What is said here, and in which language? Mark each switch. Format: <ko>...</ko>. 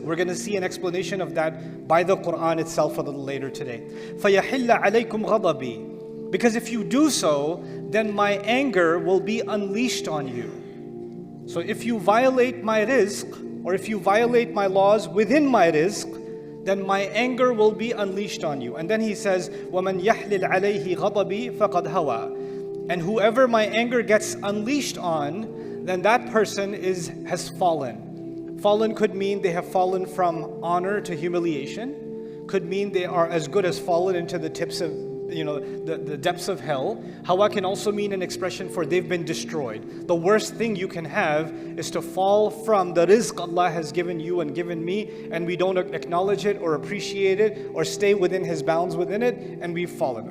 <en>We're going to see an explanation of that by the Qur'an itself a little later today.</en> <ar>فَيَحِلَّ عَلَيْكُمْ غَضَبِي.</ar> <en>Because if you do so, then my anger will be unleashed on you. So if you violate my rizq, or if you violate my laws within my rizq, then my anger will be unleashed on you. And then he says,</en> <ar>وَمَنْ يَحْلِلْ عَلَيْهِ غَضَبِي فَقَدْ هَوَى.</ar> <en>And whoever my anger gets unleashed on, then that person has fallen. Fallen could mean they have fallen from honor to humiliation. Could mean they are as good as fallen into the tips of, the depths of hell. Hawa can also mean an expression for they've been destroyed. The worst thing you can have is to fall from the rizq Allah has given you and given me, and we don't acknowledge it or appreciate it or stay within His bounds within it, and we've fallen.</en>